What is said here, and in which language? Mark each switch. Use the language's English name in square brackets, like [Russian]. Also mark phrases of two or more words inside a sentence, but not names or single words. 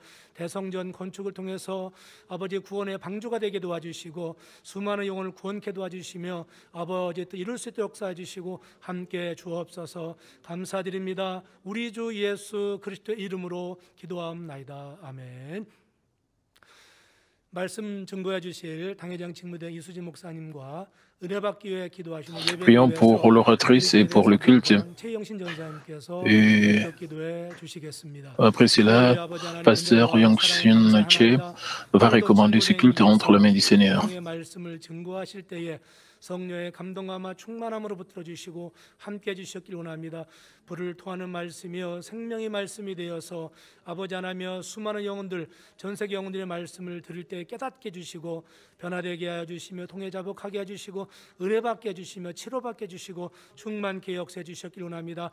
[Korean] 대성전 건축을 통해서 아버지 구원의 방주가 되게 도와주시고 수많은 영혼을 구원케 도와주시며 아버지 또 이룰 수 있도록 역사해 주시고 함께 주옵소서. 감사드립니다. 우리 주 예수 그리스도의 이름으로 기도하옵나이다. 아멘. 말씀 증거해 주실 당회장 직무대 이수진 목사님과 은혜받기 위해 기도하시는 예배 [French] Prions pour l'oratrice et pour le culte. [Korean] 최영신 전사님께서 Et 기도해 주시겠습니다. [French] après cela, pasteur Yongshin Che va recommander ce culte entre les mains du Seigneur. [Korean] 성령의 말씀을 증거하실 때에 성령의 감동함과 충만함으로 붙들어 주시고 함께 해 주셨길 원합니다. 불을 토하는 말씀이여 생명의 말씀이 되어서 아버지 하나며 수많은 영혼들 전 세계 영혼들의 말씀을 들을 때 깨닫게 해주시고 변화되게 하여 주시며 통해자복하게 해주시고 은혜받게 해주시며 치료받게 해주시고 충만케 역사해 주셨길 원합니다.